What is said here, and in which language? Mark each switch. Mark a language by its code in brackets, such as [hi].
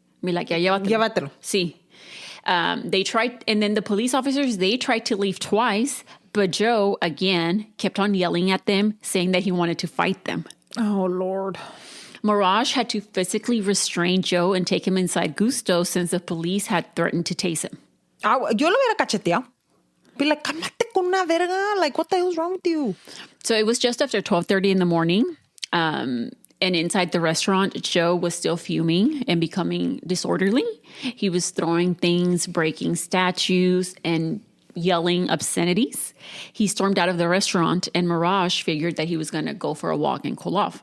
[en] Me like, [es] ya llévatelo. Sí. [en] They tried, and then the police officers, they tried to leave twice, but Joe, again, kept on yelling at them, saying that he wanted to fight them. Oh, Lord. Marash had to physically restrain Joe and take him inside Gusto since the police had threatened to tase him. [es] Yo lo hubiera cacheteado. [en] Be like, [es] cálmate con una verga. [en] Like, what the hell's wrong with you? So it was just after 12:30 in the morning. And inside the restaurant, Joe was still fuming and becoming disorderly. He was throwing things, breaking statues, and yelling obscenities. He stormed out of the restaurant, and Marash figured that he was going to go for a walk and cool off.